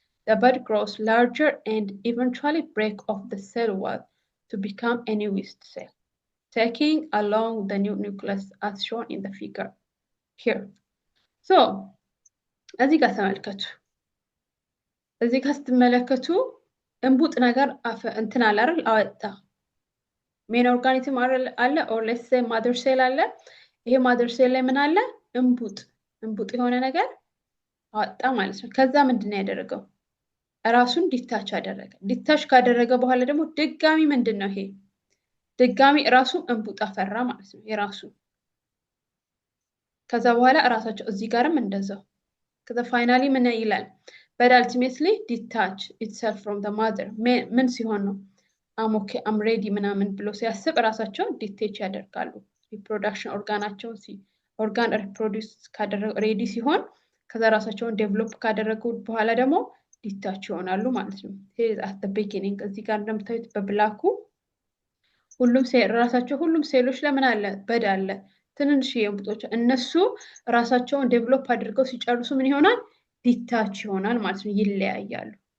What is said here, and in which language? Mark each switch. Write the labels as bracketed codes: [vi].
[en] The bud grows larger and eventually breaks off the cell wall to become a new yeast cell, taking along the new nucleus as shown in the figure here. [am] So, እዚህ ጋር ተመልከቱ። እዚህ ጋር ስትመለከቱ እንቡጥ ነገር እንትን አለ አይደል? አወጣ። ሜን ኦርጋኒዝም አለ ኦር ሌትስ ሴይ ማዘር ሴል አለ። ይሄ ማዘር ሴል ላይ ምን አለ? እንቡጥ የሆነ ነገር አወጣ ማለት ነው። ከዛ ምንድነው ያደረገው? ራሱን ዲታች አደረገ። ዲታች ካደረገ በኋላ ደግሞ ድጋሚ ምንድነው ይሄ? ድጋሚ ራሱ እንቡጥ አፈራ ማለት ነው የራሱ። ከዛ በኋላ ራሳቸው እዚህ ጋርም እንደዛው ከዛ ፋይናሊ ምን ይላል? [en] but ultimately detach itself from the mother [am] ምን ሲሆን ነው? [en] I'm ready [am] ምናምን ብሎ ሲያስብ ራሳቸው ዲቴች ያደርጋሉ። ሪፕሮዳክሽን ኦርጋናቸውን ኦርጋን ሪፕሮዲዩስ ካደረገ ሬዲ ሲሆን ከዛ ራሳቸውን ዴቨሎፕ ካደረጉ በኋላ ደግሞ ዲታች ይሆናሉ ማለት ነው። ሄር አት ዘ ቢጊኒንግ እዚህ ጋር እንደምታዩት በብላኩ ሁሉም ሴሎች ለምን አለ በድ አለ ትንንሽ የእንቡጦች እነሱ ራሳቸውን ዴቨሎፕ አድርገው ሲጨርሱ ምን ይሆናል ዲታች ይሆናል ማለት ነው ይለያያሉ